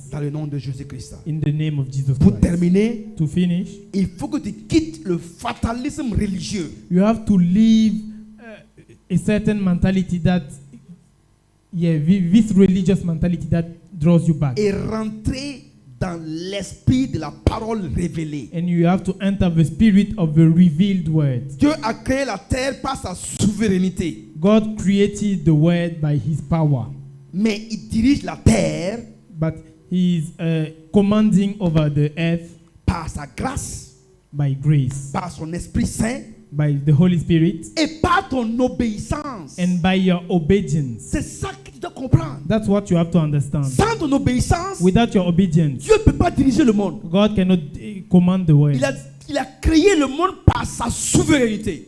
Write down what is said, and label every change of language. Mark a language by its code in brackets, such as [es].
[fr] Dans le nom de Jésus-Christ. [en] in the name of Jesus [fr] Pour [en] Christ. [fr] terminer, [en] To finish, [fr] il faut que tu quittes le fatalisme religieux. [en] you have to leave a certain mentality that, this religious mentality that draws you back. [fr] Et rentrer dans l'esprit de la parole révélée. [en] And you have to enter the spirit of the revealed word. [fr] Dieu a créé la terre par sa souveraineté. [en] God created the word by his power, [fr] Mais il dirige la terre [en] but he is commanding over the earth [fr] par sa grâce, [en] by grace, [fr] par son Esprit Saint [en] by the Holy Spirit, [fr] et par ton obéissance. [en] and by your obedience. [fr] C'est ça que tu dois comprendre. [en] That's what you have to understand. [fr] Sans ton obéissance, [en] Without your obedience, [fr] Dieu ne peut pas diriger le monde. [en] God cannot command the world. [fr] Il a créé le monde par sa souveraineté.